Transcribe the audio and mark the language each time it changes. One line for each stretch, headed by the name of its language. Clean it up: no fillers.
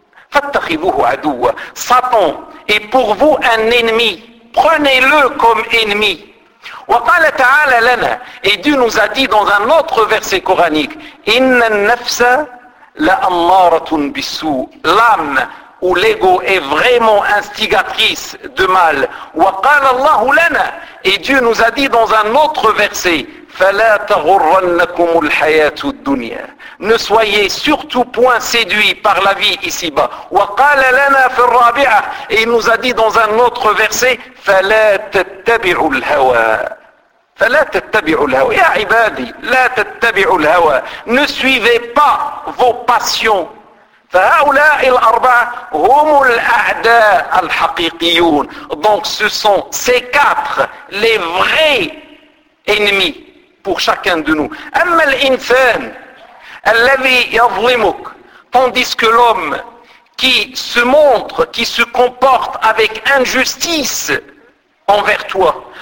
Arabic: فاتخذوه عدوا
French: Satan est pour vous un ennemi prenez-le comme ennemi
Arabic: وقال تعالى لنا
French: et Dieu nous a dit dans un autre verset coranique
Arabic: إن النفس لأمارة بالسوء
French: l'âme où l'ego est vraiment instigatrice de mal.
Arabic: وَقَالَ اللَّهُ لَنَا
French: Et Dieu nous a dit dans un autre verset,
Arabic: فَلَا تَغُرَّنَّكُمُ الْحَيَاةُ الدُّنْيَا
French: Ne soyez surtout point séduits par la vie ici-bas.
Arabic: وَقَالَ لَنَا فِي الرَّابِعَةِ
French: Et il nous a dit dans un autre verset,
Arabic: فَلَا تَتَّبِعُ الْهَوَى فَلَا تَتَّبِعُ الْهَوَى يَا عِبَادِي لَا تَتَّبِعُ الْهَوَى
French: Ne suivez pas vos passions.
Arabic: فَهَؤُلَاءِ الْأَرْبَعَ هُمُ الْأَعْدَاءَ الْحَقِيقِيُونَ
French: Donc ce sont ces quatre les vrais ennemis pour chacun de nous.
Arabic: أَمَّا الْإِنْسَانَ الَّذِي يَظْلِمُكَ
French: Tandis que l'homme qui se montre, qui se comporte avec injustice envers toi.